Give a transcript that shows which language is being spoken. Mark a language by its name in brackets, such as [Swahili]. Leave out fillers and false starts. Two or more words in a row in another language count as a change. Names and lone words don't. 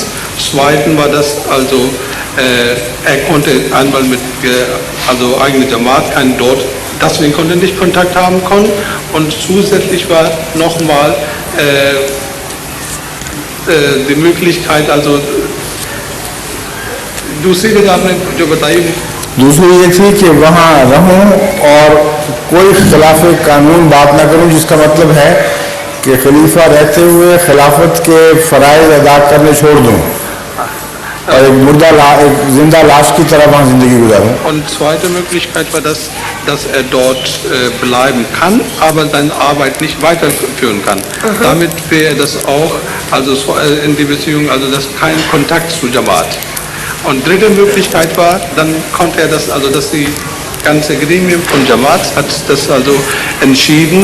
[German] Zweitens war das also, er konnte einmal mit eigene Jamaat keinen dort, deswegen konnte er nicht Kontakt haben können. Und zusätzlich war nochmal die Möglichkeit, also [Urdu] دوسری جگہ آپ نے جو بتائی, دوسری یہ تھی کہ وہاں رہوں اور کوئی خلاف قانون بات نہ کروں، جس کا مطلب ہے کہ خلیفہ رہتے ہوئے خلافت کے فرائض ادا کرنے چھوڑ دوں اور ایک زندہ لاش کی طرح وہاں زندگی گزاروں. [German] Und zweite Möglichkeit war das, dass er dort bleiben kann, aber seine Arbeit nicht weiterführen kann. Damit wäre das auch, also in die Beziehung, also das kein Kontakt zu Jamaat. Und dritte Möglichkeit war, dann konnte er das, also dass die ganze Gremium von Jamaat hat das also entschieden.